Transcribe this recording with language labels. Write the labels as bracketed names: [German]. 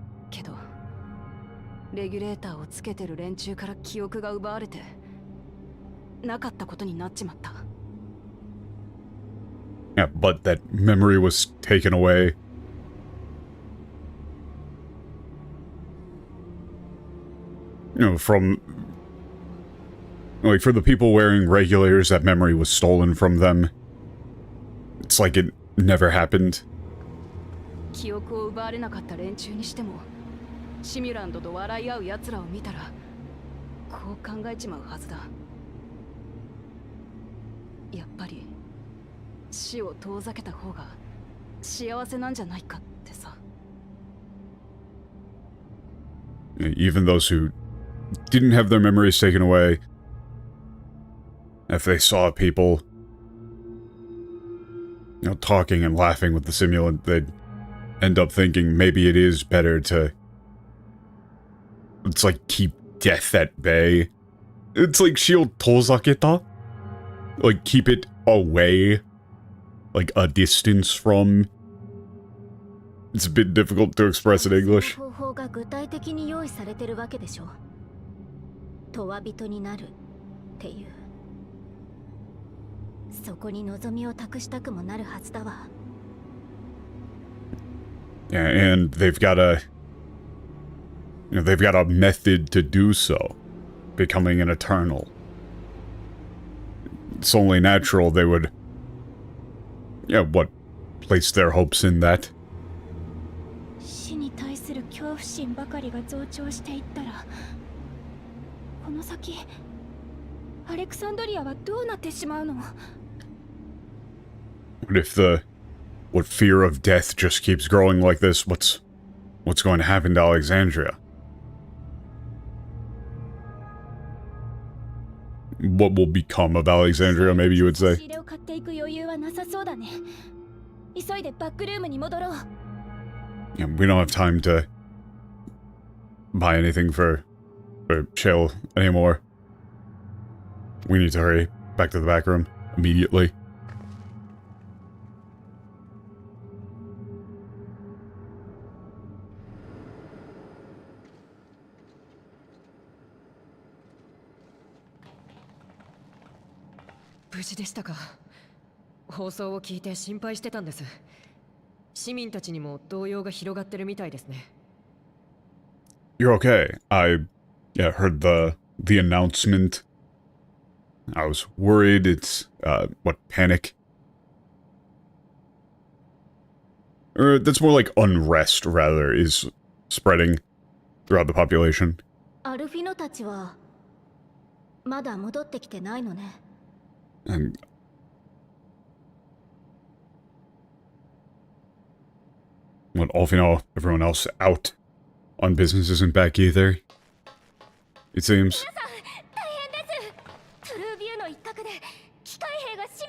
[Japanese] けどレギュレーターをつけてる連中から記憶が奪われてなかったことになっちまった。 [English] Yeah, but that memory was taken away. You know, from, like, for the people wearing regulators, that memory was stolen from them. It's like it never happened. [Japanese] 記憶を奪われなかった連中にしても、シミュランドと笑い合う奴らを見たらこう考えちまうはずだ。やっぱり死を遠ざけた方が幸せなんじゃないかってさ。 [English] Even those who didn't have their memories taken away, if they saw people, you know, talking and laughing with the simulant, they'd end up thinking maybe it is better to, it's like, keep death at bay. It's like shield tozaketa? Like, keep it away. Like, a distance from. It's a bit difficult to express in English. [Japanese] 方法が具体的に用意されてるわけでしょ。とわ人になるっていう。そこに望みを託したくもなるはずだわ。 [English] Yeah, and they've got a method to do so, becoming an eternal. It's only natural they would, place their hopes in that. [Japanese] 死に対する恐怖心ばかりが増長していったら、この先アレクサンドリアはどうなってしまうの？ [English] What if what fear of death just keeps growing like this? What's going to happen to Alexandria? What will become of Alexandria, maybe you would say? [Japanese] 仕入れを買っていく余裕はなさそうだね。急いでバックルームに戻ろう。 [English] Yeah, we don't have time to buy anything for chill anymore. We need to hurry back to the back room immediately. [Japanese] 無事でしたか。放送を聞いて心配してたんです。市民たちにも動揺が広がってるみたいですね。 [English] You're okay. I heard the announcement. I was worried. It's panic? Or that's more like unrest, rather, is spreading throughout the population. [Japanese] アルフィノたちはまだ戻ってきてないのね。 [English] And everyone else out on business isn't back either, it seems. [Japanese] 大変です。トゥルービューの一角で機械兵が